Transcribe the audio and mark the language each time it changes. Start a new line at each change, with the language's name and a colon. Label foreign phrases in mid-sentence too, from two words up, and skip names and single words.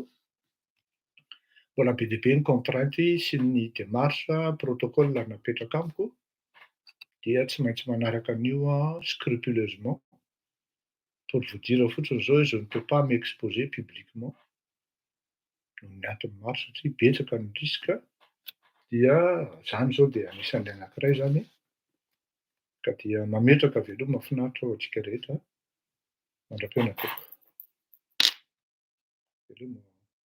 Malagasy: Mbola be dia be ny contrainte sy ny
French: démarche protocole
Malagasy: napetraka amiko, dia tsy maintsy manaraka an'io scrupuleusement.
French: Pour vous dire
Malagasy: fotsiny zao,
French: je ne peux pas m'exposer publiquement.
Malagasy: Ny antony maro satria betsaka ny risque, dia zany zao dia anisan'ny anankiray zany, ka dia mametraka veloma mahafinaritra ho antsika rehetra, mandra-peo natoko. Veloma.